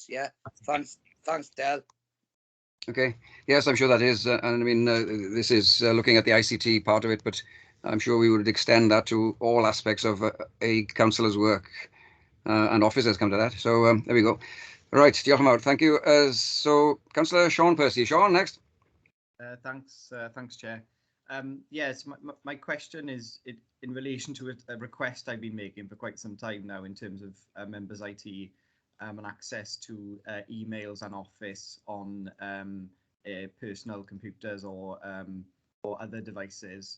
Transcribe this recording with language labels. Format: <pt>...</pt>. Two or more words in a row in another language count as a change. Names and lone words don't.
<en>Yeah, thanks, Del. Okay. Yes, I'm sure that is. And I mean, this is looking at the ICT part of it, but I'm sure we would extend that to all aspects of a councillor's work, and officers come to that. So there we go. Right,</en> <cy>diolch yn fawr.</cy> <en>Thank you. So, Councillor Sean Percy. Sean, next. Thanks, Chair. Yes, my question is in relation to a request I've been making for quite some time now in terms of members' IT. And access to emails and office on personal computers or other devices.</en>